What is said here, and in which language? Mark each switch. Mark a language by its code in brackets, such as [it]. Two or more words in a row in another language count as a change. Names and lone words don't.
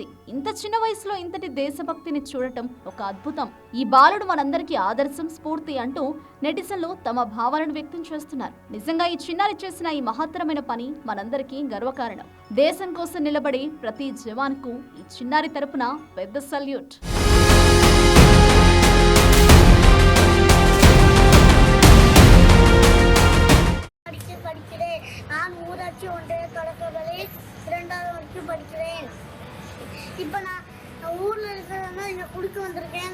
[te] ఇంత చిన్న వయసులో ఇంతటి దేశభక్తిని చూడటం ఒక అద్భుతం. ఈ బాలుడు మనందరికీ ఆదర్శం, స్ఫూర్తి అంటూ నెటిజన్లు తమ భావాలను వ్యక్తం చేస్తున్నారు. నిజంగా ఈ చిన్నారి చేసిన ఈ మహత్తరమైన పని మనందరికీ గర్వకారణం. దేశం కోసం నిలబడే ప్రతి జవాన్కు ఈ చిన్నారి తరపున పెద్ద సల్యూట్. [ta] நான் ஊராட்சி ஒன்றிய தொடக்கப்பள்ளி 2வது வரைக்கும் படிக்கிறேன். இப்போ நான் ஊரில் இருக்கிறவங்க இங்கே கொடுக்க வந்திருக்கேன்.